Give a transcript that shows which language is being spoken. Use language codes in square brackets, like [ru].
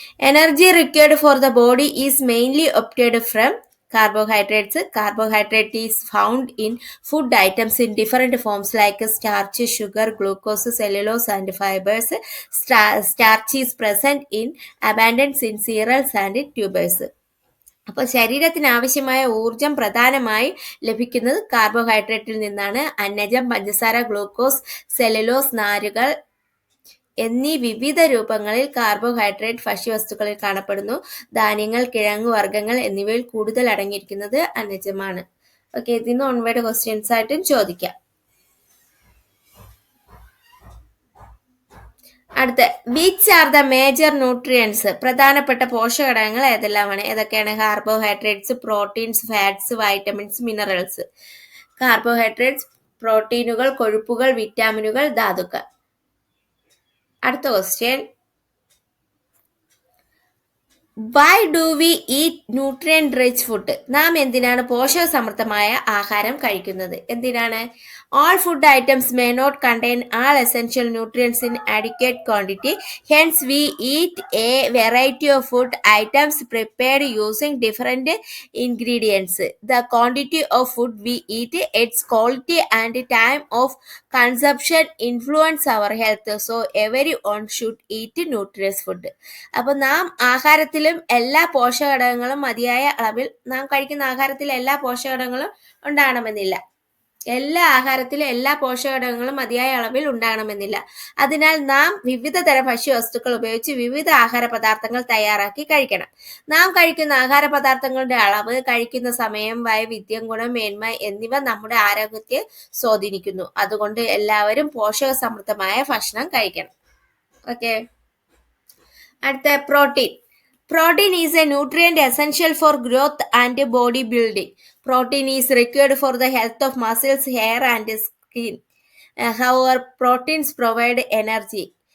[en] Energy required for the body is mainly obtained from carbohydrates. Carbohydrate is found in food items in different forms like starch, sugar, glucose, cellulose and fibers. Starch is present in abundance in cereals and tubers. [ml] അപ്പോൾ ശരീരത്തിന് ആവശ്യമായ ഊർജം പ്രധാനമായി ലഭിക്കുന്നത് കാർബോഹൈഡ്രേറ്റിൽ നിന്നാണ്. അന്നജം, പഞ്ചസാര, glucose, cellulose, നാരുകൾ എന്നീ വിവിധ രൂപങ്ങളിൽ കാർബോഹൈഡ്രേറ്റ് ഭക്ഷ്യവസ്തുക്കളിൽ കാണപ്പെടുന്നു. ധാന്യങ്ങൾ, കിഴങ്ങു വർഗ്ഗങ്ങൾ എന്നിവയിൽ കൂടുതൽ അടങ്ങിയിരിക്കുന്നത് അന്നജമാണ്. ഓക്കെ, ഇതിന്ന് ഓൺവേർഡ് ക്വസ്റ്റ്യൻസ് ആയിട്ടും ചോദിക്കാം. അടുത്ത, [en] Which are the major nutrients? [ml] പ്രധാനപ്പെട്ട പോഷകഘടകങ്ങൾ ഏതെല്ലാമാണ്? ഏതൊക്കെയാണ്? [en] Carbohydrates, proteins, fats, vitamins, minerals. [ml] Carbohydrates, പ്രോട്ടീനുകൾ, കൊഴുപ്പുകൾ, വിറ്റാമിനുകൾ, ധാതുക്കൾ. അടുത്ത question, [en] Why do we eat nutrient rich food? [ml] നാം എന്തിനാണ് പോഷകസമൃദ്ധമായ ആഹാരം കഴിക്കുന്നത്? എന്തിനാണ്? [en] All food items may not contain all essential nutrients in adequate quantity. Hence, we eat a variety of food items prepared using different ingredients. The quantity of food we eat, its quality and time of consumption influence our health. So, everyone should eat nutritious food. [ml] അപ്പോൾ നാം ആഹാരത്തിലും എല്ലാ പോഷകഘടകങ്ങളും മതിയായ അളവിൽ, നാം കഴിക്കുന്ന ആഹാരത്തിൽ എല്ലാ പോഷകഘടകങ്ങളും ഉണ്ടാകണമെന്നില്ല. എല്ലാ ആഹാരത്തിലും എല്ലാ പോഷകഘടകങ്ങളും മതിയായ അളവിൽ ഉണ്ടാകണമെന്നില്ല. അതിനാൽ നാം വിവിധ തരം ഭക്ഷ്യവസ്തുക്കൾ ഉപയോഗിച്ച് വിവിധ ആഹാര പദാർത്ഥങ്ങൾ തയ്യാറാക്കി കഴിക്കണം. നാം കഴിക്കുന്ന ആഹാര പദാർത്ഥങ്ങളുടെ അളവ്, കഴിക്കുന്ന സമയം, വൈവിധ്യം, ഗുണമേന്മ എന്നിവ നമ്മുടെ ആരോഗ്യത്തെ സ്വാധീനിക്കുന്നു. അതുകൊണ്ട് എല്ലാവരും പോഷകസമൃദ്ധമായ ഭക്ഷണം കഴിക്കണം. ഓക്കെ, അടുത്ത, protein. [en] Protein is a nutrient essential for growth and body building. Protein is required for the health of muscles, hair and skin. However, proteins provide energy.